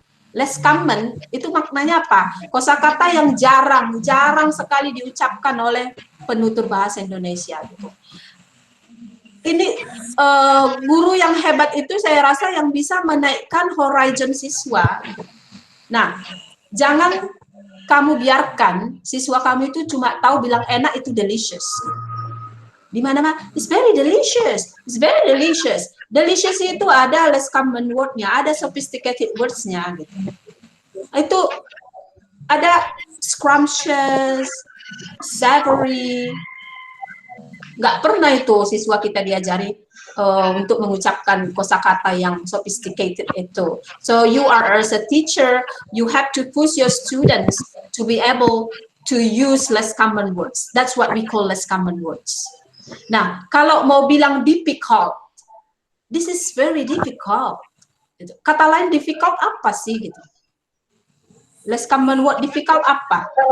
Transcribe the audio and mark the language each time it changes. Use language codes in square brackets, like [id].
[en] Less common [id] itu maknanya apa? Kosakata yang jarang sekali diucapkan oleh penutur bahasa Indonesia gitu. Ini guru yang hebat itu saya rasa yang bisa menaikkan horizon siswa. Nah, jangan kamu biarkan siswa kamu itu cuma tahu bilang enak itu delicious. Di mana-mana, [en] it's very delicious, it's very delicious. [id] Delicious itu ada less common word-nya, ada sophisticated words-nya gitu. Itu ada scrumptious, savory. Nggak pernah itu siswa kita diajari untuk mengucapkan kosakata yang sophisticated itu. [en] So you are as a teacher, you have to push your students to be able to use less common words. That's what we call less common words. [id] Nah, kalau mau bilang [en] difficult, this is very difficult. [id] Kata lain difficult apa sih gitu? Less common word difficult apa?